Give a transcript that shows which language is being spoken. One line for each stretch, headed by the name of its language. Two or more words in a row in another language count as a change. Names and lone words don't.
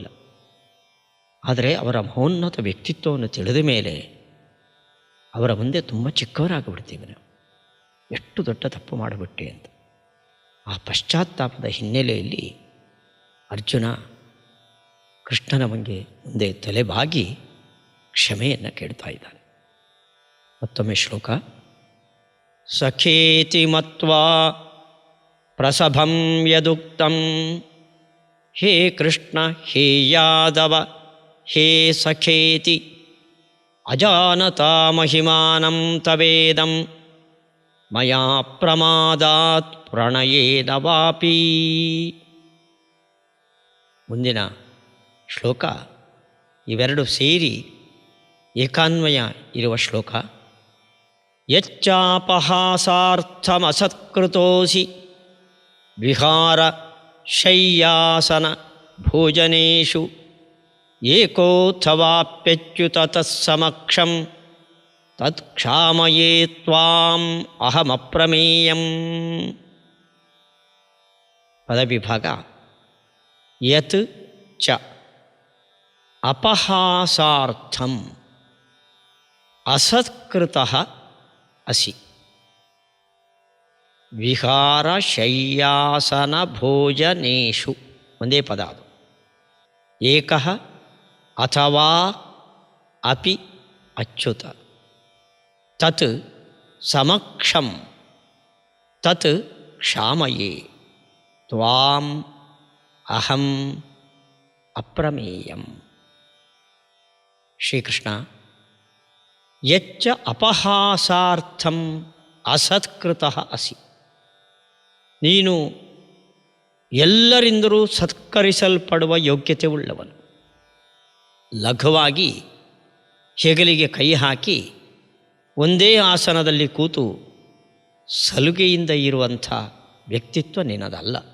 Kannada: ಆದರೆ ಅವರ ಮಹೋನ್ನತ ವ್ಯಕ್ತಿತ್ವವನ್ನು ತಿಳಿದ ಮೇಲೆ ಅವರ ಮುಂದೆ ತುಂಬ ಚಿಕ್ಕವರಾಗಿಬಿಡ್ತೀವಿ ನಾವು. ಎಷ್ಟು ದೊಡ್ಡ ತಪ್ಪು ಮಾಡಿಬಿಟ್ಟೆ ಅಂತ. ಆ ಪಶ್ಚಾತ್ತಾಪದ ಹಿನ್ನೆಲೆಯಲ್ಲಿ ಅರ್ಜುನ ಕೃಷ್ಣನ ಮುಂದೆ ತಲೆಬಾಗಿ ಕ್ಷಮೆಯನ್ನು ಕೇಳ್ತಾ ಇದ್ದಾನೆ. ಮತ್ತೊಮ್ಮೆ ಶ್ಲೋಕ.
Sanskrit: ಸಖೇತಿ ಮತ್ವಾ ಪ್ರಸಭಂ ಯದುಕ್ತಂ ಹೇ ಕೃಷ್ಣ ಹೇ ಯಾದವ ಹೇ ಸಖೇತಿ ಅಜಾನತಾ ಮಹಿಮಾನಂ ತವೇದಂ ಮಯಾ ಪ್ರಮಾದಾತ್ ಪ್ರಣಯೇನ ವಾಪಿ.
Kannada: ಮುಂದಿನ ಶ್ಲೋಕ ಇವೆರಡು ಸೇರಿ ಏಕಾನ್ವಯ ಇರುವ ಶ್ಲೋಕ.
Sanskrit: ಯಚ್ಚಾಪಹಾಸಾರ್ಥಮಸತ್ಕೃತೋಸಿ ವಿಹಾರ ಶಯ್ಯಾಸನ ಭೋಜನೇಷು ಏಕೋಥವಾಪ್ಯಚ್ಯುತ ತತ್ಸಮಕ್ಷಂ ತತ್ಕ್ಷಾಮಯೇ ತ್ವಾಂ ಅಹಮಪ್ರಮೇಯಂ. ಪದವಿಭಾಗ. ಯತ್ ಚ ಅಪಹಾಸಾರ್ಥಂ ಅಸತ್ಕೃತಃ ಅಸಿ ವಿಹಾರ ಶಯ್ಯಾಸನ ಭೋಜನೇಷು.
Kannada: ಒಂದೇ ಪದ ಅದು.
Sanskrit: ಏಕಃ ಅಥವಾ ಅಪಿ ಅಚ್ಯುತ ತತ್ ಸಮಕ್ಷಂ ತತ್ ಕ್ಷಾಮಯೇ ತ್ವಾಂ ಅಹಂ ಅಪ್ರಮೇಯಂ.
Kannada: ಶ್ರೀಕೃಷ್ಣ,
Sanskrit: ಯಚ್ಚ ಅಪಹಾಸಾರ್ಥಂ ಅಸತ್ಕೃತಃ ಅಸಿ,
Kannada: ನೀನು ಎಲ್ಲರಿಂದಲೂ ಸತ್ಕರಿಸಲ್ಪಡುವ ಯೋಗ್ಯತೆ ಉಳ್ಳವನು. ಲಘುವಾಗಿ ಹೆಗಲಿಗೆ ಕೈ ಹಾಕಿ ಒಂದೇ ಆಸನದಲ್ಲಿ ಕೂತು ಸಲುಗೆಯಿಂದ ಇರುವಂಥ ವ್ಯಕ್ತಿತ್ವ ನಿನ್ನದಲ್ಲ.